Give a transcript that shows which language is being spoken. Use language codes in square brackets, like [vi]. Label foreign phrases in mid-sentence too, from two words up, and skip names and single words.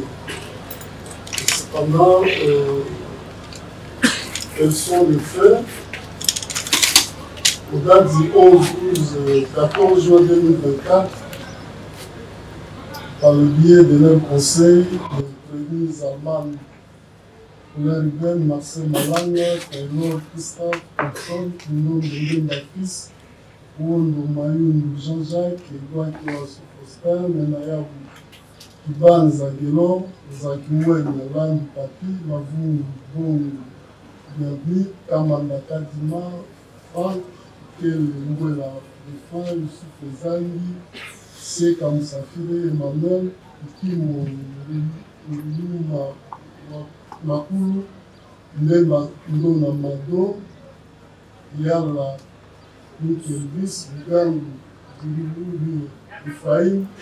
[fr] Cependant, quels sont les faits? Au date du 14 juin 2024, par le biais de leur conseil, de prévenus Zalman, Ruben, Marcel Malanga, Taylor, Christophe, Anton, Nuno, Ndenge Baptiste, Ouondo, Mayun, Jean-Jacques, Edouard Kiwasu Faustin, Menaya Kiban Zagelo, Zakimwen, Land Papi, Mavou, Bon, Bienvenue, Kamanda Kadima, Franck, Kel Mbouela, Refan, Youssouf Ezangi, Seka Moussafire, Emmanuel, Ikimo, Luma, Makulu, Ndema Ndona Mado, Yala, Lukelvis, Bugangu, Zulubu, Ephraim,